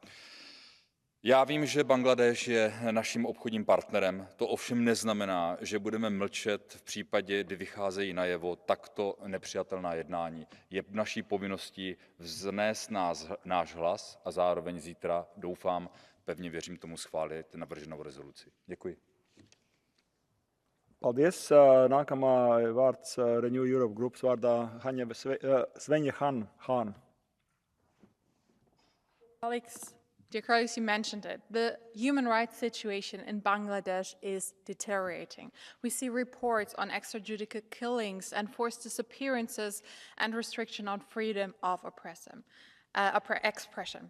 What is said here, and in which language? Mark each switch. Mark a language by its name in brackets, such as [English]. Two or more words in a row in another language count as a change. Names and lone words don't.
[Czech] Já vím, že Bangladéš je naším obchodním partnerem, to ovšem neznamená, že budeme mlčet v případě, kdy vycházejí najevo takto nepřijatelná jednání. Je naší povinností vznést náš hlas a zároveň zítra, doufám, pevně věřím tomu, schválit navrženou rezoluci. Děkuji. [Latvian] Paldies. Nākamā vārds Renew Europe grupas vārdā Svenja Han. [English] Dear colleagues, you mentioned it. The human rights situation in Bangladesh is deteriorating. We see reports on extrajudicial killings and forced disappearances and restriction on freedom of expression.